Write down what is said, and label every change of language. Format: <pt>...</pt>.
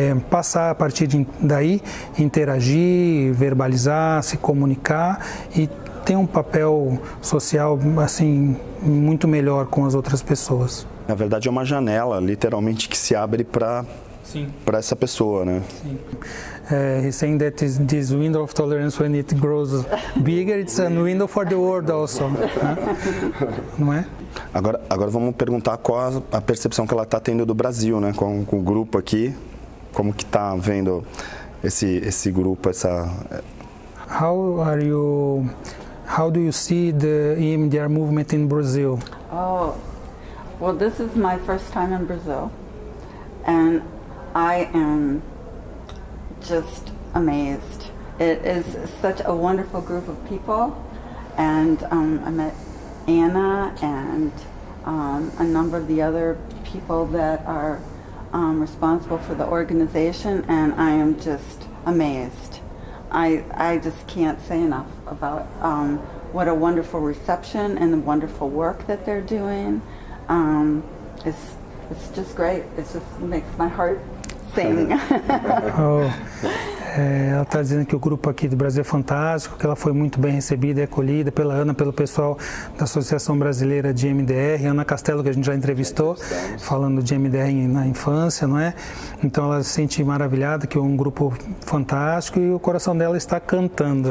<pt>passar a partir daí, interagir, verbalizar, se comunicar e tem um papel social assim muito melhor com as outras pessoas. Na verdade é uma janela, literalmente, que se abre para essa pessoa, né? Sim.</pt> <en>He's saying that this window of tolerance, when it grows bigger, it's a window for the world also, né?</en> <pt>Não é? Agora vamos perguntar qual a percepção que ela está tendo do Brasil, né? Com o grupo aqui, como que está vendo esse grupo, essa...</pt> <en>How do you see the EMDR movement in Brazil? Oh, well, this is my first time in Brazil, and I am just amazed. It is such a wonderful group of people, and I met Anna and a number of the other people that are responsible for the organization, and I am just amazed. I just can't say enough about what a wonderful reception and the wonderful work that they're doing. It's just great. It just makes my heart sing.</en> <pt>Ela está dizendo que o grupo aqui do Brasil é fantástico, que ela foi muito bem recebida e acolhida pela Ana, pelo pessoal da Associação Brasileira de MDR, Ana Castelo, que a gente já entrevistou, falando de MDR na infância, não é? Então ela se sente maravilhada, que é um grupo fantástico e o coração dela está cantando.</pt>